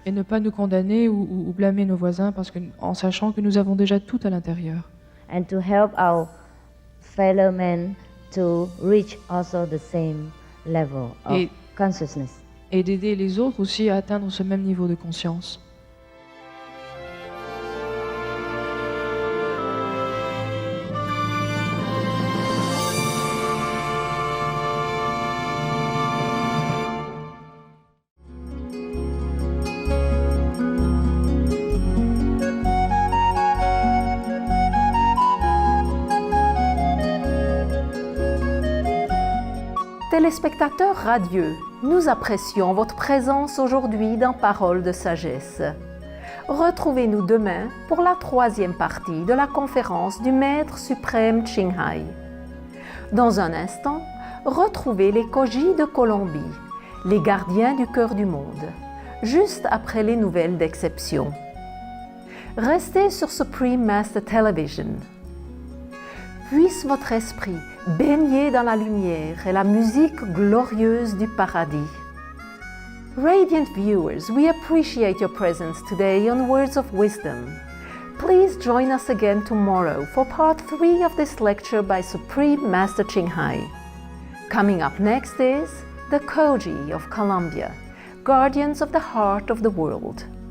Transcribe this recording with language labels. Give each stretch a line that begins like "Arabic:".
French: Et ne pas nous condamner ou blâmer nos voisins en sachant que nous avons déjà tout à l'intérieur.
English: And to help our fellow men to reach also the same level of consciousness.
French: Et d'aider les autres aussi à atteindre ce même niveau de conscience. Téléspectateurs radieux, nous apprécions votre présence aujourd'hui dans Paroles de sagesse. Retrouvez-nous demain pour la 3e partie de la conférence du Maître suprême Ching Hai. Dans un instant, retrouvez les Koji de Colombie, les gardiens du cœur du monde, juste après les nouvelles d'exception. Restez sur Supreme Master Television. Puisse votre esprit baigner dans la lumière et la musique glorieuse du paradis.
English: Radiant viewers, we appreciate your presence today on Words of Wisdom. Please join us again tomorrow for part 3 of this lecture by Supreme Master Ching Hai. Coming up next is the Koji of Colombia, guardians of the heart of the world.